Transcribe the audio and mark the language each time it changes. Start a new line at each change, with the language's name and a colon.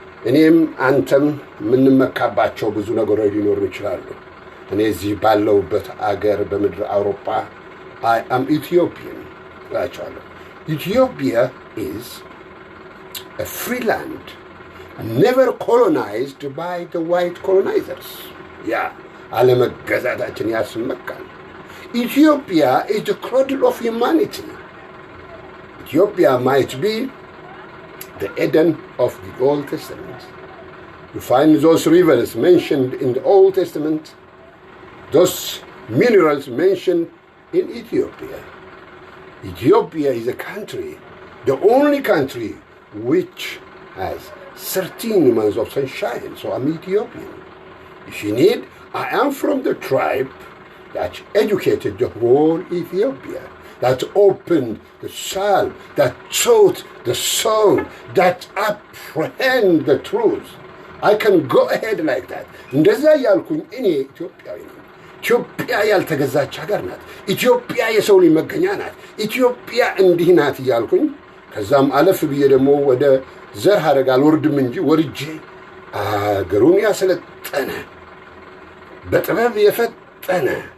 Amharic: እኔም አንተም የምንመካባቸው ብዙ ነገሮች ሊኖሩ ይችላሉ። እኔ እዚህ ባለውበት አገር በምድር አውሮፓ
English: I am Ethiopian
Amharic: እላቸዋለሁ።
English: Ethiopia is a free land never colonized by the white colonizers.
Amharic: ያ አለመገዛታችን ያስመካል።
English: Ethiopia is the cradle of humanity. Ethiopia might be the Eden of the Old Testament. You find those rivers mentioned in the Old Testament, those minerals mentioned in Ethiopia. Ethiopia is a country, the only country which has 13 months of sunshine. So I'm Ethiopian. If you need, I am from the tribe that educated the whole Ethiopia, that opened the psalm, that taught the song, that apprehend the truth. I can go ahead like that.
Amharic: እንደዛ ያልኩኝ እኔ ኢትዮጵያዊ ነኝ። ኢትዮጵያ ያልተገዛች ሀገር ናት። ኢትዮጵያ የሰው ልጅ መገኛ ናት። ኢትዮጵያ እንዲህ ናት ያልኩኝ ከዛም አለፍ ብዬ ደግሞ ወደ ዘር ሐረግ አልወርድም እንጂ ወርጄ አገሩን ያሰለጠነ በጥበብ የፈጠነ